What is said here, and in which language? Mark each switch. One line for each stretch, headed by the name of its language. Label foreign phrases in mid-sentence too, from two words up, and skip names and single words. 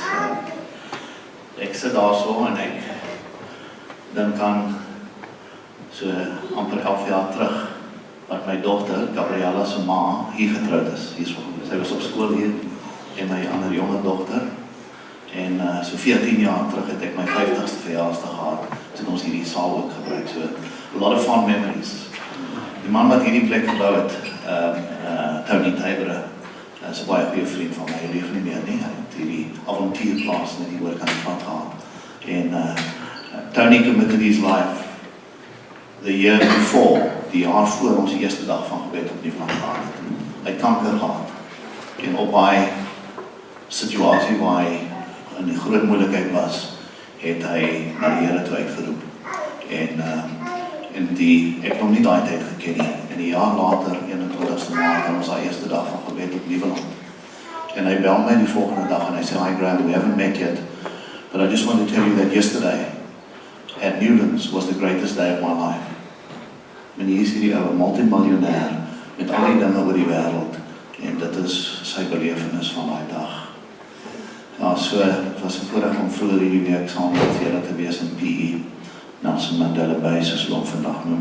Afrikaans: Ek sit daar so en ek dink aan so amper 11 jaar terug wat my dogter, Gabriella se ma, hier getroud is. Sy was op skool hier en my ander jonger dogter. En so 14 jaar terug het ek my 50ste verjaarsdag gehad, toe ons hierdie saal ook gebruik.
English: So a lot of fond memories.
Afrikaans: Die man wat hierdie plek gebou het, Tony Tybere, is 'n baie goeie vriend van my. Hy leef nie meer nie. Hy het hierdie avontuurplaas net hier oor kan pad gehad.
English: En Tony committed his life the year before,
Afrikaans: die jaar voor ons die eerste dag van gebed op die vlag gehad het. Hy het kanker gehad. En op daai situasie waar hy in die groot moeilikheid was, het hy na die Here toe uitgeroep. En ek het hom nie daai tyd geken nie. En 'n jaar later, 21ste Maart, het ons daai eerste dag van gebed op Nieuweland. En hy bel my die volgende dag en hy sê,
English: "Hi Graham, we haven't met yet, but I just want to tell you that yesterday at Newlands was the greatest day of my life."
Afrikaans: En hier is hierdie ou multimiljonair met al die dinge oor die wêreld, en dit is sy belewenis van daai dag. Ja, so, het was 'n voorreg om vroeër hierdie week saam met julle te wees in PE, Nelson Mandela Bay, soos hulle hom vandag noem.